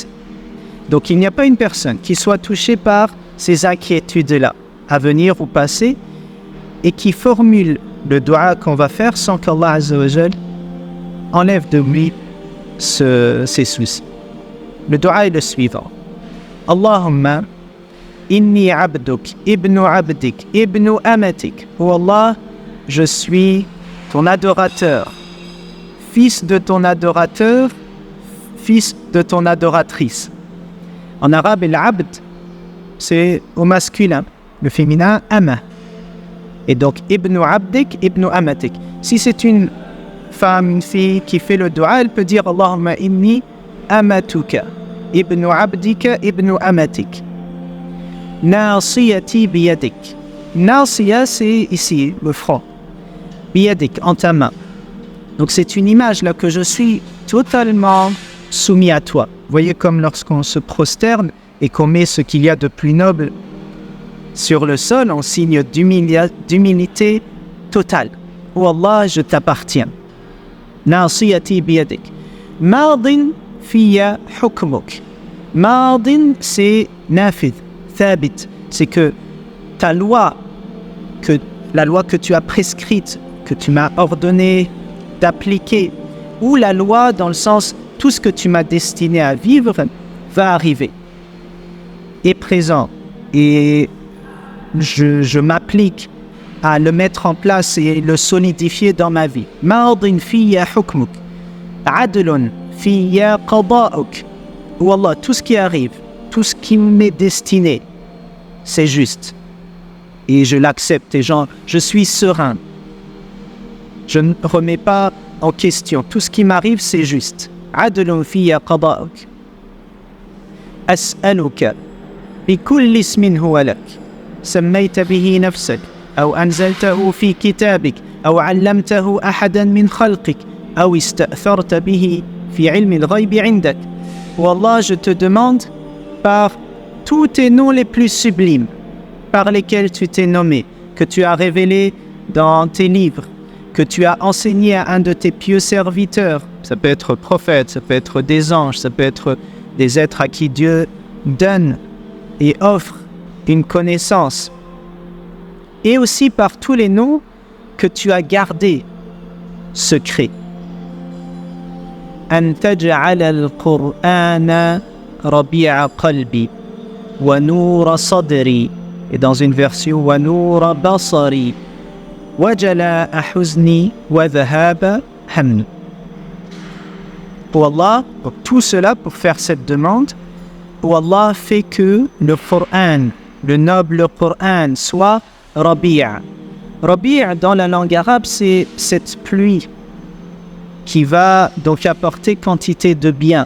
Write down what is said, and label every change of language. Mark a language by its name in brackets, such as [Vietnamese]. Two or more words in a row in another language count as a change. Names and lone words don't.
[French] Donc il n'y a pas une personne qui soit touchée par ces inquiétudes-là, à venir ou passé, et qui formule le dua qu'on va faire sans qu'Allah [Arabic] عز وجل [French] enlève de lui ces soucis. Le dua est le suivant. [Arabic] اللهم إني عبدك، ابن عبدك، ابن أمتك. [French] Oh Allah, je suis ton adorateur, fils de ton adorateur, fils de ton adoratrice. En arabe, l'abd, c'est au masculin, le féminin, ama. Et donc, [Arabic] ابن عبدك، ابن أمتك. [French] Si c'est une femme, une fille qui fait le dua, elle peut dire [Arabic] اللهم إني أمتك، ابن عبدك، ابن أمتك. ناصيتي بيدك. [French] Nasiya, c'est ici, le front. Biyadik, en ta main. Donc c'est une image là que je suis totalement soumis à toi. Vous voyez comme lorsqu'on se prosterne et qu'on met ce qu'il y a de plus noble sur le sol en signe d'humilité totale. Oh Allah, je t'appartiens. [Arabic] ناصيتي بيدك. ماضٍ فيّ حكمك. [French] Mardin, c'est [Arabic] نافذ، ثابت. [French] C'est que ta loi, la loi que tu as prescrite, que tu m'as ordonné d'appliquer, ou la loi dans le sens tout ce que tu m'as destiné à vivre va arriver, est présent, et je m'applique à le mettre en place et le solidifier dans ma vie. [Arabic] ماضٍ فيّ حكمك، عدل فيّ قضاؤك. [French] Oh Allah, tout ce qui arrive, tout ce qui m'est destiné, c'est juste, et je l'accepte, et je suis serein. Je ne remets pas en question. Tout ce qui m'arrive, c'est juste. [Arabic] عدل فيّ قضاؤك. أسألك بكل اسم هو لك. سميت به نفسك. أو أنزلته في كتابك. أو علمته أحداً من خلقك. أو استأثرت به في علم الغيب عندك. [French] Oh Allah, je te demande par tous tes noms les plus sublimes, par lesquels tu t'es nommé, que tu as révélé dans tes livres, que tu as enseigné à un de tes pieux serviteurs. Ça peut être prophète, ça peut être des anges, ça peut être des êtres à qui Dieu donne et offre une connaissance. Et aussi par tous les noms que tu as gardés secrets. [Arabic] أن تجعل القرآن ربيع قلبي ونور صدري. [French] Et dans une version [Arabic] ونور بصري. وَجَلَاءَ حُزْنِي وَذَهَابَ هَمِّي. [French] Pour Allah, pour tout cela, pour faire cette demande, pour Allah fait que le Coran, le noble Coran, soit Rabi'a. Rabi'a dans la langue arabe, c'est cette pluie qui va donc apporter quantité de bien.